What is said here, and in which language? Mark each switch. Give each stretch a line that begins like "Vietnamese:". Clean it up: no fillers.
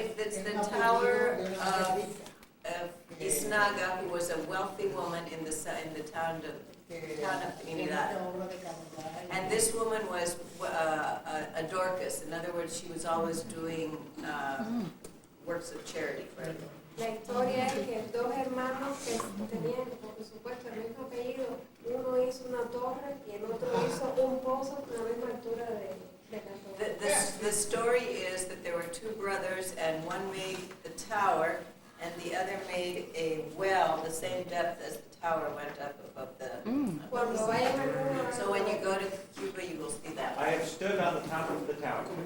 English: It's the tower of Isnaga, who was a wealthy woman in the town of Trinidad. And this woman was a Dorcas. In other words, she was always doing works of charity for everyone.
Spanish: La historia es que dos hermanos que tenían, por supuesto, el mismo apellido, uno hizo una torre y el otro hizo un pozo con la misma altura de la torre.
English: The story is that there were 2 brothers, and one made the tower, and the other made a well the same depth as the tower went up above the...
Spanish: Cuando vayan a
English: So when you go to Cuba, you will see that. I have stood on the top of the tower.